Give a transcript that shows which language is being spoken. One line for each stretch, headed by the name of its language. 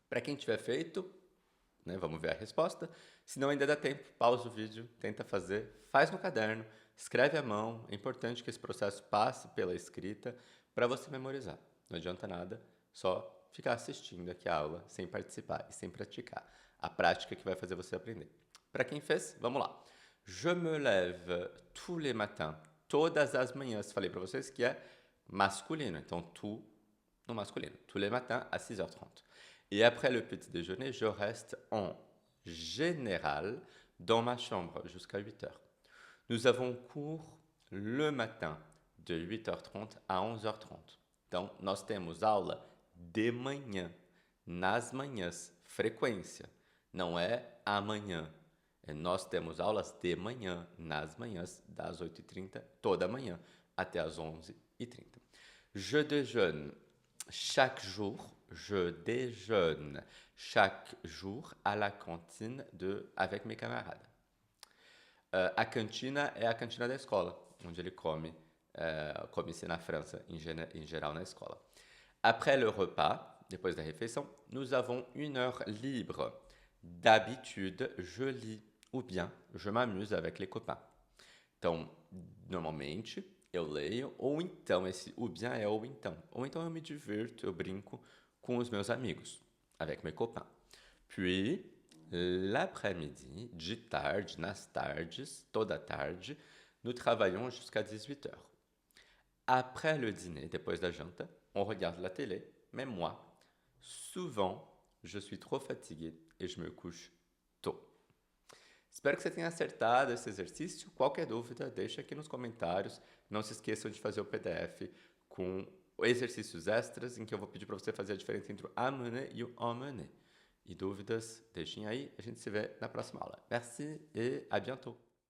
Portuguese: Para quem tiver feito, né, vamos ver a resposta. Se não, ainda dá tempo, pausa o vídeo, tenta fazer, faz no caderno, escreve à mão. É importante que esse processo passe pela escrita para você memorizar. Não adianta nada só ficar assistindo aqui a aula sem participar e sem praticar. A prática que vai fazer você aprender. Para quem fez, vamos lá.
French: Je me lève tous les matins.
Portuguese: Todas as manhãs. Falei para vocês que é masculino. Então, tu no masculino.
French: Tous les matins à 6h30. Et après le petit déjeuner, je reste en général dans ma chambre jusqu'à 8h. Nous avons cours le matin de 8h30 a 11h30.
Portuguese: Então, nós temos aula de manhã, nas manhãs, frequência. Não é amanhã. Nós temos aulas de manhã, nas manhãs, das 8h30, toda manhã, até as 11h30.
French: Je déjeune chaque jour, je déjeune chaque jour à la cantine avec mes camarades.
Portuguese: A cantina é a cantina da escola, onde ele come, come-se na França, em geral na escola.
French: Après le repas,
Portuguese: depois da refeição,
French: nous avons 1h libre. D'habitude, je lis ou bien je m'amuse avec les copains.
Portuguese: Então, normalmente, eu leio, ou então, esse ou bien é ou então. Ou então eu me divirto, eu brinco com os meus amigos,
French: avec mes copains. Puis, l'après-midi,
Portuguese: de tarde, nas tardes, toda tarde,
French: nous travaillons jusqu'à 18h. Après le dîner,
Portuguese: depois da janta,
French: on regarde la télé, mais moi, souvent, je suis trop fatigué et je me couche tôt.
Portuguese: Espero que você tenha acertado esse exercício. Qualquer dúvida, deixa aqui nos comentários. Não se esqueçam de fazer o PDF com exercícios extras, em que eu vou pedir para você fazer a diferença entre o amener e o emmener. E dúvidas, deixem aí. A gente se vê na próxima aula.
French: Merci et à bientôt!